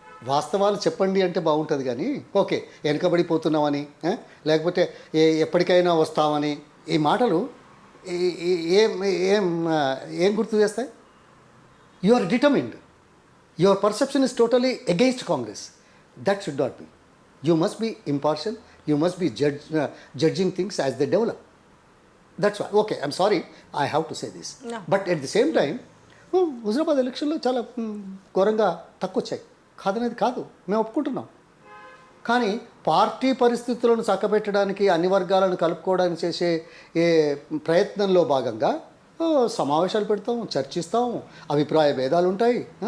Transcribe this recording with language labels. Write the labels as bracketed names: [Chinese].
[Telugu] వాస్తవాలు చెప్పండి అంటే బాగుంటుంది, కానీ ఓకే వెనకబడిపోతున్నామని, లేకపోతే ఎప్పటికైనా వస్తామని ఈ మాటలు ఏం ఏం ఏం గుర్తు చేస్తాయి? [English] You are determined, your perception is totally against Congress. That should not be. You must be impartial. You must be judging things as they develop. That's why. Okay, I'm sorry, I have to say this. No. But at the same time, [Telugu] Huzurabad ఎలక్షన్లో చాలా ఘోరంగా తక్కువ వచ్చాయి, కాదనేది కాదు, మేము ఒప్పుకుంటున్నాం. కానీ party పరిస్థితులను చక్కబెట్టడానికి, అన్ని వర్గాలను కలుపుకోవడానికి చేసే ఏ ప్రయత్నంలో భాగంగా సమావేశాలు పెడతాం, చర్చిస్తాం, అభిప్రాయ భేదాలు ఉంటాయి.